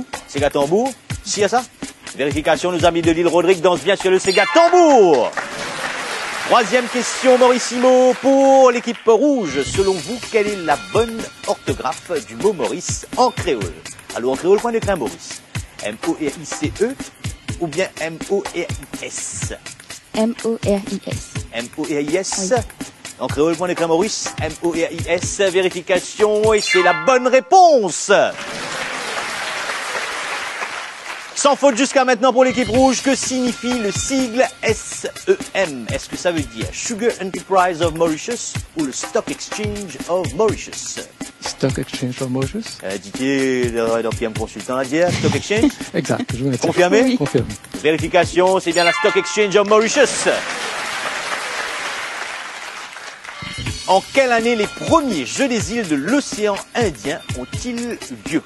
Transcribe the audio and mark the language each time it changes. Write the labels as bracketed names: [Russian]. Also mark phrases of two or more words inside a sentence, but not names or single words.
[French] Sega tambour? Si, à ça? Vérification, nos amis de l'île Rodrigue dansent bien sur le Sega tambour. Troisième question, Maurissimo, pour l'équipe rouge. Selon vous, quelle est la bonne orthographe du mot Maurice en créole? Alors, en créole, point d'écran Maurice. M-O-R-I-C-E ou bien M-O-R-I-S? M-O-R-I-S. M-O-R-I-S. Oui. En créole, point d'écran Maurice. M-O-R-I-S. Vérification, et c'est la bonne réponse. Sans faute jusqu'à maintenant pour l'équipe rouge, que signifie le sigle SEM? Est-ce que ça veut dire Sugar Enterprise of Mauritius ou le Stock Exchange of Mauritius? Stock Exchange of Mauritius? Didier, le PM consultant l'a dit, Stock Exchange? Exact, je vous Confirmé? Oui. Confirme. Vérification, c'est bien la Stock Exchange of Mauritius. En quelle année les premiers Jeux des îles de l'océan Indien ont-ils eu lieu?